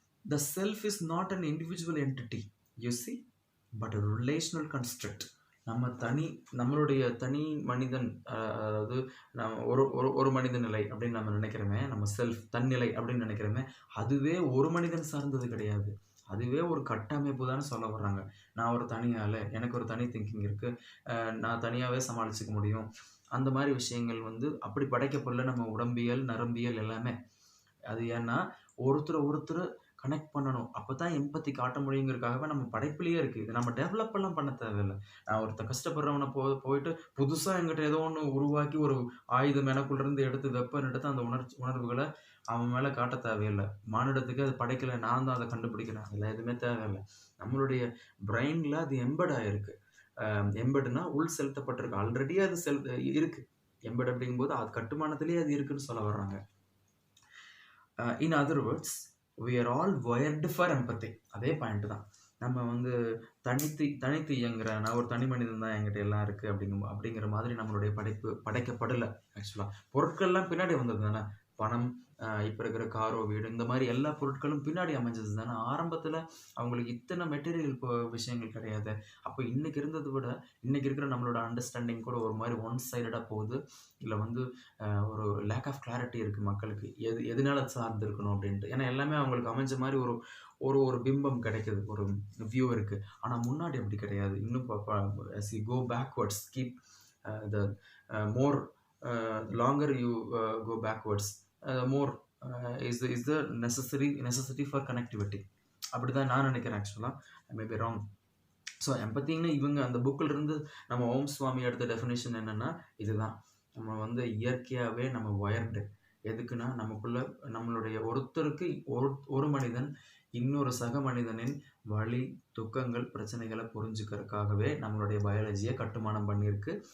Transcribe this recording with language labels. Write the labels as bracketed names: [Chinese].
[English] The self is not an individual entity, you see, but a relational construct. [Tamil] நம்மளுடைய தனி மனிதன், அதாவது நம்ம ஒரு மனித நிலை அப்படின்னு நம்ம நினைக்கிறோமே, நம்ம செல்ஃப் தன்னிலை அப்படின்னு நினைக்கிறோமே, அதுவே ஒரு மனிதன் சார்ந்தது கிடையாது. அதுவே ஒரு கட்டமைப்பு தான் சொல்ல வர்றாங்க. நான் ஒரு தனியால், எனக்கு ஒரு தனி திங்கிங் இருக்குது, நான் தனியாகவே சமாளிச்சுக்க முடியும், அந்த மாதிரி விஷயங்கள் வந்து அப்படி படைக்கப்படல நம்ம உடம்பியல், நரம்பியல் எல்லாமே. அது ஏன்னா ஒருத்தர் கனெக்ட் பண்ணணும், அப்போ தான் எம்பத்தி காட்ட முடியுங்கிறதுக்காகவே நம்ம படைப்பிலேயே இருக்குது. இது நம்ம டெவலப் எல்லாம் பண்ண தேவையில்லை. நான் ஒருத்தர் கஷ்டப்படுறவனை போயிட்டு புதுசாக எங்கிட்ட ஏதோ ஒன்று உருவாக்கி ஒரு ஆயுதம் எனக்குள்ளேருந்து எடுத்து வெப்பன் எடுத்து அந்த உணர்வுகளை அவன் மேலே காட்ட தேவையில்லை. மானிடத்துக்கு அது படைக்கலை, நான் தான் அதை கண்டுபிடிக்கிறேன், அதில் எதுவுமே தேவையில்லை. நம்மளுடைய பிரெயினில் அது எம்பட் ஆகிருக்கு. எம்படுனா உள் செலுத்தப்பட்டிருக்கு, ஆல்ரெடி அது இருக்குது. எம்பட் அப்படிங்கும்போது அது கட்டுமானத்திலேயே அது இருக்குன்னு சொல்ல வர்றாங்க. [English] In other words, we are all wired for empathy. [Tamil] அதே பாயிண்ட் தான். நம்ம வந்து தனித்து இயங்குற, நான் ஒரு தனி மனிதன் தான், என்கிட்ட எல்லாம் இருக்குது அப்படிங்கிற மாதிரி நம்மளுடைய படைக்கப்படலை. ஆக்சுவலாக பொருட்கள்லாம் பின்னாடி வந்தது தானே. பணம், இப்போ இருக்கிற காரோ வீடு, இந்த மாதிரி எல்லா பொருட்களும் பின்னாடி அமைஞ்சது தானே. ஆரம்பத்தில் அவங்களுக்கு இத்தனை மெட்டீரியல் விஷயங்கள் கிடையாது. அப்போ இன்றைக்கி இருந்ததை விட இன்றைக்கி இருக்கிற நம்மளோட அண்டர்ஸ்டாண்டிங் கூட ஒரு மாதிரி ஒன் சைடடாக போகுது. இல்லை வந்து ஒரு லேக் ஆஃப் கிளாரிட்டி இருக்குது மக்களுக்கு, எதனால சார்ந்து இருக்கணும் அப்படின்ட்டு. ஏன்னா எல்லாமே அவங்களுக்கு அமைஞ்ச மாதிரி ஒரு பிம்பம் கிடைக்குது, ஒரு வியூ இருக்குது. ஆனால் முன்னாடி அப்படி கிடையாது. [English] இன்னும் as you go backwards, keep the more longer you go backwards, more is the necessity for connectivity. [Tamil] அப்படி தான் நான் நினைக்கிறேன். ஆக்சுவலாக [English] I may be wrong. [Tamil] ஸோ எம்பத்தின்னு இவங்க அந்த புக்கில் இருந்து நம்ம ஓம் சுவாமி எடுத்த டெஃபினேஷன் என்னென்னா இதுதான். நம்ம வந்து இயற்கையாகவே நம்ம ஒயர்டு. எதுக்குன்னா நமக்குள்ள நம்மளுடைய ஒருத்தருக்கு ஒரு மனிதன் இன்னொரு சக மனிதனின் வலி, துக்கங்கள், பிரச்சனைகளை புரிஞ்சுக்கிறதுக்காகவே நம்மளுடைய பயாலஜியை கட்டுமானம் பண்ணியிருக்கு.